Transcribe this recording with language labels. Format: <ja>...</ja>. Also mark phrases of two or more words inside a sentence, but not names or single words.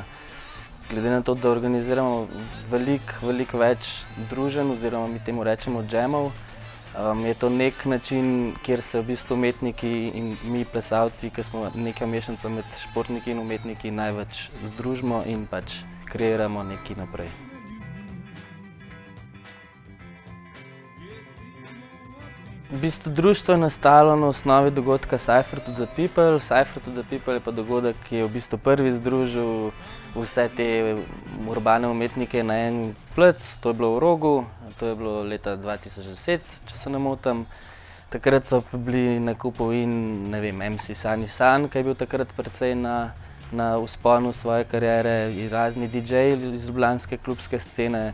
<sl>Glede na to, da organiziramo veliko več druženj, oziroma mi temu rečemo džemov, je to nek način, kjer se v bistvu umetniki in mi plesalci, ki smo neka mešanca med športniki in umetniki, največ združimo in pač kreiramo nekaj naprej. V bistvu društvo je nastalo na osnovi dogodka Cypher to the People. Cypher to the People je pa dogodek, ki je v bistvu prvi združil vse te urbane umetnike na en plec. To je bilo v Rogu, to je bilo leta 2010, če se ne motim. Takrat so bili na kupu in MC Sani San, ki je bil takrat precej na vzponu svoje kariere, in razni DJ-ji iz ljubljanske klubske scene.</sl>